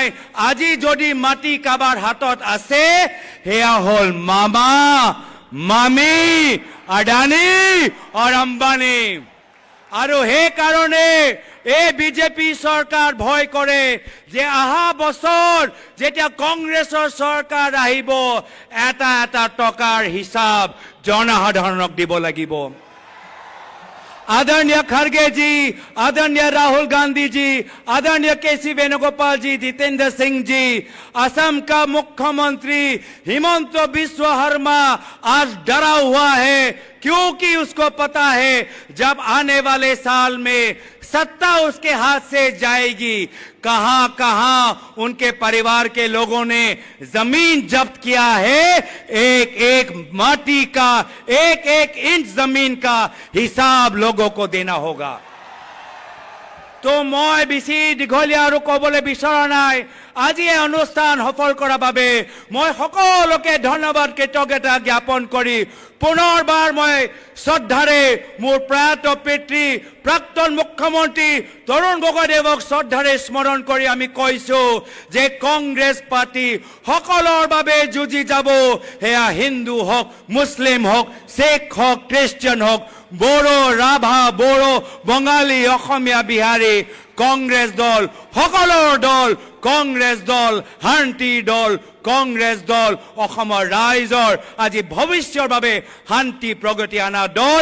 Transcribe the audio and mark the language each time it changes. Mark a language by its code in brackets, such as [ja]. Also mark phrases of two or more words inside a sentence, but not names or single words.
[as] আজি যদি মাটি কাৰোবাৰ হাতত আছে, সেয়া হ'ল মামা, মামী, আদানী আৰু আম্বানী। আৰু সেই কাৰণে এই বিজেপি চৰকাৰ ভয় কৰে যে অহা বছৰ যেতিয়া কংগ্ৰেছৰ চৰকাৰ আহিব, এটা এটা টকাৰ হিচাপ জনসাধাৰণক দিব লাগিব। [hi] आदरणीय खड़गे जी, आदरणीय राहुल गांधी जी, आदरणीय केसी वेणुगोपाल जी, जितेंद्र सिंह जी, असम का मुख्यमंत्री हिमंत बिस्व शर्मा आज डरा हुआ है, क्योंकि उसको पता है जब आने वाले साल में सत्ता उसके हाथ से जाएगी, कहां कहां उनके परिवार के लोगों ने जमीन जब्त किया है, एक एक माटी का, एक एक इंच जमीन का हिसाब लोगों को देना होगा। [as] তো মই বেছি দীঘলীয়া আৰু ক'বলৈ বিচৰা নাই। আজি এই অনুষ্ঠান সফল কৰাৰ বাবে মই সকলোকে ধন্যবাদ কৃতজ্ঞতা জ্ঞাপন কৰি পুনৰবাৰ মই শ্ৰদ্ধাৰে মোৰ প্ৰয়াত পিতৃ প্ৰাক্তন মুখ্যমন্ত্ৰী তৰুণ গগৈদেৱক শ্ৰদ্ধাৰে স্মৰণ কৰি আমি কৈছো যে কংগ্ৰেছ পাৰ্টি সকলৰ বাবে যুঁজি যাব, সেয়া হিন্দু হওক, মুছলিম হওক, শিখ হওক, খ্ৰীষ্টিয়ান হওক, বড়ো, ৰাভা, বড়ো, বঙালী, অসমীয়া, বিহাৰী, কংগ্ৰেছ দল সকলৰ দল, কংগ্ৰেছ দল শান্তি দল, কংগ্ৰেছ দল অসমৰ ৰাইজৰ আজি ভৱিষ্যৰ বাবে শান্তি প্ৰগতি অনা দল।